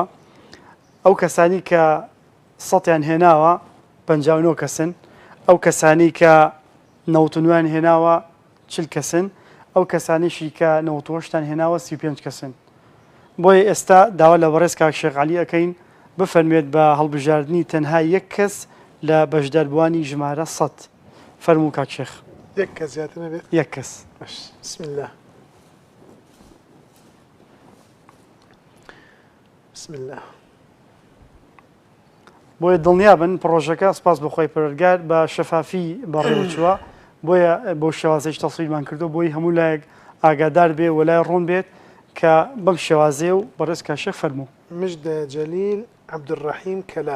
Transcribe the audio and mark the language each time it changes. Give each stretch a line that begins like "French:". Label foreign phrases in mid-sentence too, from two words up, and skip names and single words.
Central Kurdish: ئەو کەسانی کە سەدیان هێناوە 59 کەسن، ئەو کەسانی کە 99 هێناوە 40 کەسن، ئەو کەسانیشی کە 98 هێناوە 35 کەسن. بۆیە ئێستا داوا لە بەڕێز کاک شێخ عەلی ئەکەین بفەرمێت بە هەڵبژاردننی تەنها یەک کەس لە بەشداربووانی ژمارە 100. فەرموو کاک شێخ. یەک کەس زیاتر نەبێت؟ یەک کەس.
Arabic: بسم الله. بسم الله.
Central Kurdish: بۆیە دڵنیابن پرۆژەکە سپاس بە خۆی پەروەردگار بە شەفافی بەڕێوەچووە، بۆیە بۆ شێوازەیەش تەسویلمان کردو بۆی هەموو لایەک ئاگادار بێ و لای ڕوون بێت کە بەم شێوازەیە و بەڕێز کاک شێخ فەرموو. مژدە جەلیل عەبدوڕەحیم کەلار.